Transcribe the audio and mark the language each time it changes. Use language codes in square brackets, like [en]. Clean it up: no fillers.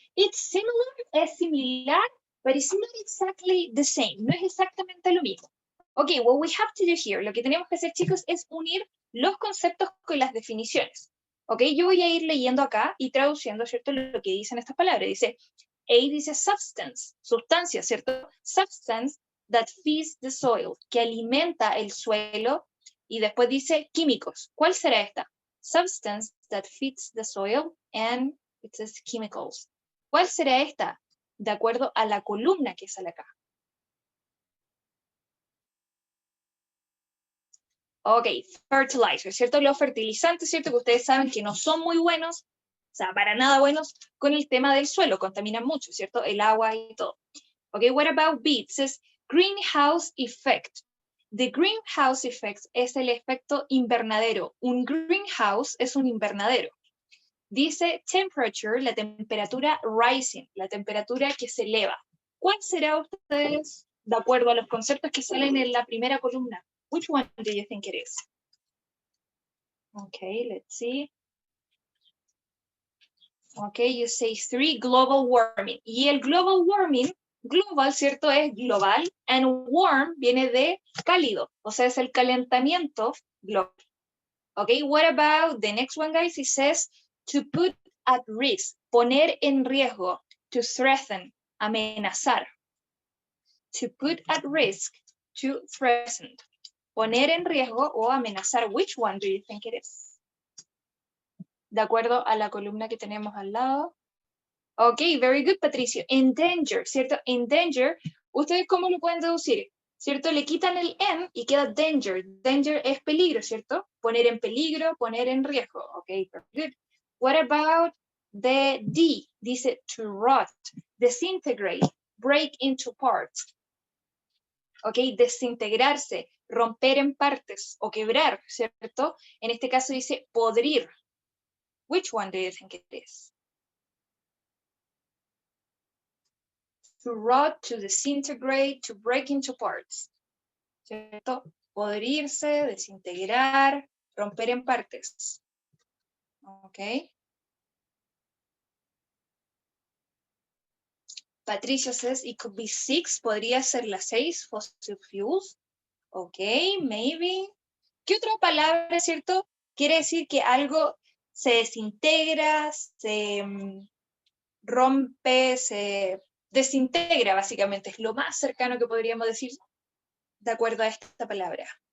[en] It's similar, [es] es similar, [en] but it's not exactly the same. [es] No es exactamente lo mismo. Ok, [en] what we have to do here, [es] lo que tenemos que hacer, chicos, es unir los conceptos con las definiciones. Ok, yo voy a ir leyendo acá y traduciendo, ¿cierto? Lo que dicen estas palabras. Dice, A dice substance, sustancia, ¿cierto? [en] Substance that feeds the soil, [es] que alimenta el suelo. Y después dice químicos. ¿Cuál será esta? [en] Substance that feeds the soil, and it says chemicals. [es] ¿Cuál será esta? De acuerdo a la columna que sale acá. Ok, fertilizer, ¿cierto? Los fertilizantes, ¿cierto? Que ustedes saben que no son muy buenos, o sea, para nada buenos con el tema del suelo, contaminan mucho, ¿cierto? El agua y todo. Ok, [en] what about B? It says greenhouse effect. [es] The greenhouse effect es el efecto invernadero. Un greenhouse es un invernadero. Dice temperature, la temperatura rising, la temperatura que se eleva. ¿Cuál será ustedes, de acuerdo a los conceptos que salen en la primera columna? [en] Which one do you think it is? Okay, let's see. Okay, you say 3, global warming. [es] Y el global warming, global, ¿cierto? Es global, and warm viene de cálido, o sea, es el calentamiento global. [en] Okay, what about the next one, guys? It says to put at risk, [es] poner en riesgo, [en] to threaten, amenazar. To put at risk, to threaten. [es] Poner en riesgo o amenazar. [en] Which one do you think it is? [es] De acuerdo a la columna que tenemos al lado. Ok, [en] very good, [es] Patricio. Endanger, ¿cierto? Endanger, ¿ustedes cómo lo pueden deducir? ¿Cierto? Le quitan el en y queda danger. Danger es peligro, ¿cierto? Poner en peligro, poner en riesgo. [en] Ok, very good. What about the D? Dice to rot, disintegrate, break into parts. [es] Ok, desintegrarse, romper en partes o quebrar, ¿cierto? En este caso dice podrir. [en] Which one do you think it is? To rot, to disintegrate, to break into parts. ¿Cierto? [es] Podrirse, desintegrar, romper en partes. Ok. [en] Patricia says it could be 6. [es] Podría ser la 6, fossil fuels. Ok, [en] maybe. [es] ¿Qué otra palabra, cierto? Quiere decir que algo se desintegra, se rompe, se desintegra, básicamente. Es lo más cercano que podríamos decir de acuerdo a esta palabra.